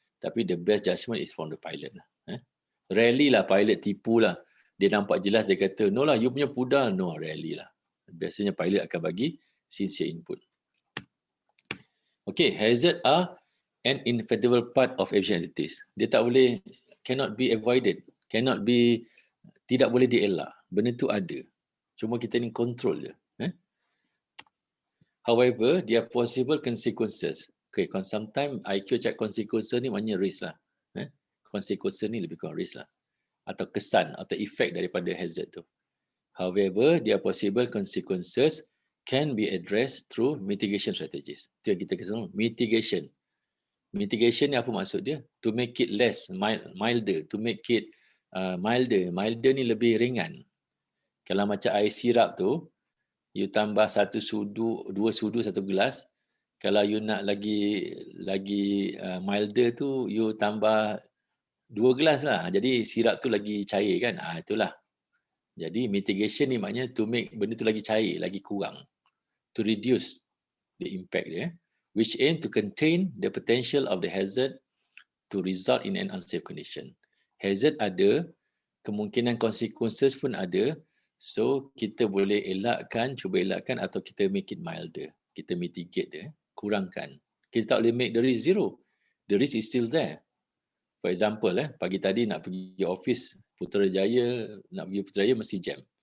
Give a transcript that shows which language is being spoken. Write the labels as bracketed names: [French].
[English] Tapi the best judgement is from the pilot lah. [Malay] Rarely lah pilot tipu lah. Dia nampak jelas, dia kata, no lah, you punya pudar. No, rarely lah. Biasanya pilot akan bagi sincere input. [English] Okay, hazard are an inevitable part of aviation activities. [Malay] Dia tak boleh, [English] cannot be avoided, [Malay] tidak boleh dielak. Benda tu ada. Cuma kita ni control je. [English] However, there are possible consequences. [Malay] Okay, sometimes IQ check consequences ni maknanya risk lah. Consequences ni lebih kurang risk lah. atau kesan atau efek daripada hazard tu. [English] However, their possible consequences can be addressed through mitigation strategies. [Malay] Itu yang kita kata mitigation. Mitigation ni apa maksud dia? [English] To make it less milder, to make it milder. [Malay] Milder ni lebih ringan. Kalau macam air sirap tu, you tambah 1 sudu, 2 sudu 1 gelas. Kalau you nak lagi milder tu, you tambah 2 gelas lah. Jadi sirap tu lagi cair kan? Itulah. Jadi mitigation ni maknanya to make benda tu lagi cair, lagi kurang. [English] To reduce the impact dia. Which aim to contain the potential of the hazard to result in an unsafe condition. [Malay] Hazard ada, kemungkinan consequences pun ada. So kita boleh cuba elakkan atau kita [English] make it milder. [Malay] Kita mitigate dia, kurangkan. Kita tak boleh [English] make the risk zero. The risk is still there. [Malay] For example, pagi tadi nak pergi office Putrajaya, nak pergi Putrajaya mesti jam.